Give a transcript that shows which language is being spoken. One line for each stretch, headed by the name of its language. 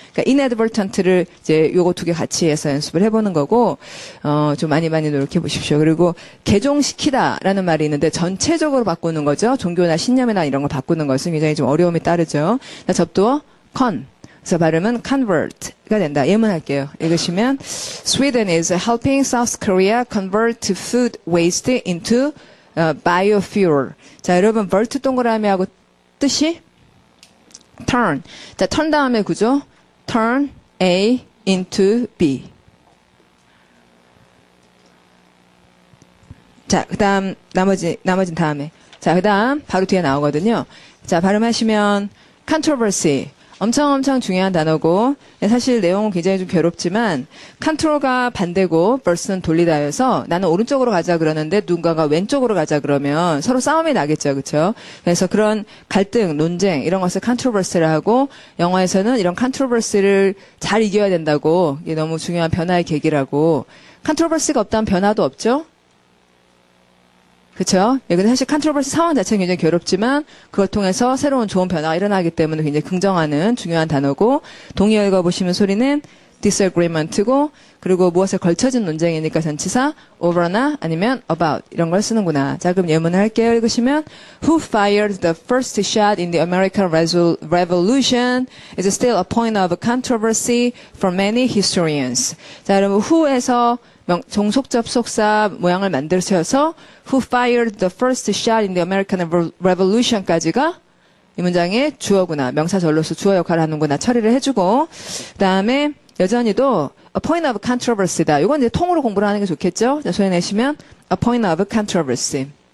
Korean: 그러니까 inadvertent를 이제 요거 두 개 같이 해서 연습을 해보는 거고 좀 많이 노력해 보십시오. 그리고 개종시키다라는 말이 있는데 전체적으로 바꾸는 거죠. 종교나 신념이나 이런 걸 바꾸는 것은 굉장히 좀 어려움이 따르죠. 자, 접두어 con. 그래서 발음은 convert가 된다. 예문할게요. 읽으시면
English: Sweden is helping South Korea convert food waste into biofuel.
Korean: 자, 여러분 vert 동그라미하고 뜻이 turn. 자, turn 다음에 구조 turn A into B. 자, 그다음 나머진 다음에. 자, 그다음 바로 뒤에 나오거든요. 자, 발음하시면 controversy. 엄청 중요한 단어고 사실 내용은 굉장히 좀 괴롭지만 컨트롤가 반대고 verse는 돌리다여서 나는 오른쪽으로 가자 그러는데 누군가가 왼쪽으로 가자 그러면 서로 싸움이 나겠죠. 그렇죠? 그래서 그런 갈등, 논쟁 이런 것을 controversy라 하고 영어에서는 이런 controversy를 잘 이겨야 된다고 이게 너무 중요한 변화의 계기라고 controversy가 없다면 변화도 없죠. 그렇죠? 예, 근데 사실 컨트로버시 상황 자체는 굉장히 괴롭지만 그걸 통해서 새로운 좋은 변화가 일어나기 때문에 굉장히 긍정하는 중요한 단어고 동의어 읽어보시면 소리는 disagreement고 그리고 무엇에 걸쳐진 논쟁이니까 전치사 over나 아니면 about 이런 걸 쓰는구나. 자, 그럼 예문을 할게요. 읽으시면
English: Who fired the first shot in the American Revolution is still a point of controversy for many historians.
Korean: 자, 여러분 who에서 종속 접속사 모양을 만드셔서
English: Who fired the first shot in the American Revolution
Korean: 까지가 이 문장의 주어구나. 명사 절로서 주어 역할을 하는구나. 처리를 해주고 그 다음에 여전히도 a point of controversy다. 이건 이제 통으로 공부를 하는 게 좋겠죠. 자, 소해내시면 a point of controversy.